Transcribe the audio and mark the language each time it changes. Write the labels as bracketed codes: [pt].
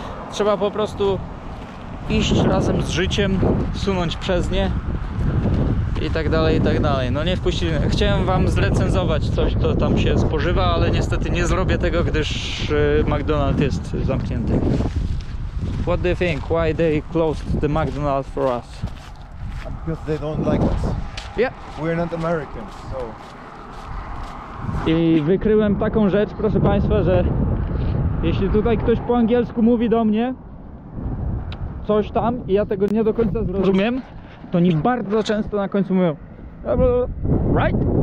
[pl] Trzeba po prostu iść razem z życiem, sunąć przez nie i tak dalej, i tak dalej. No nie wpuścili. Chciałem Wam zrecenzować coś, co tam się spożywa, ale niestety nie zrobię tego, gdyż McDonald's jest zamknięty. [en] What do you think? Why they closed the McDonald's for us? Because they don't like us. Yeah. We're not Americans, so... [pl] I wykryłem taką rzecz, proszę Państwa, że jeśli tutaj ktoś po angielsku mówi do mnie coś tam i ja tego nie do końca zrozumiem, to oni bardzo często na końcu mówią [en] right?